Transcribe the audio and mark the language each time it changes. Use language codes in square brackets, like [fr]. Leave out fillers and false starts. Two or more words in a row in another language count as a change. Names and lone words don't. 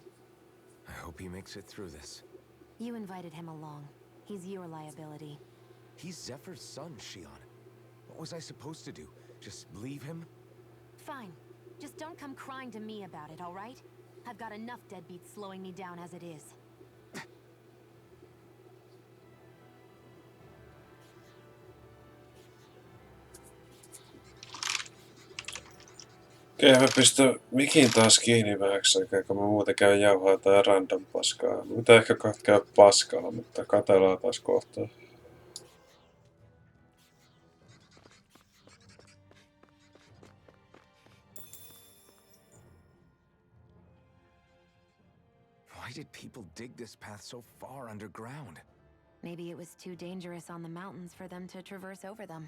[en] I hope he makes it through this. You invited him along. He's your liability. He's Zephyr's son, Shion. What was I supposed to do? Just leave him? Fine. Just don't come crying to me about it, all right? I've got enough deadbeats slowing me down as it is. [fi] Okei, mä pistän mikin taas kiinni vähäksi aikaa, kun mä muuten käyn jauhaa tää random paskaa. Mitä ehkä käy paskaa, mutta katsellaan taas kohtaa. [en] Why did people dig this path so far underground? Maybe it was too dangerous on the mountains for them to traverse over them.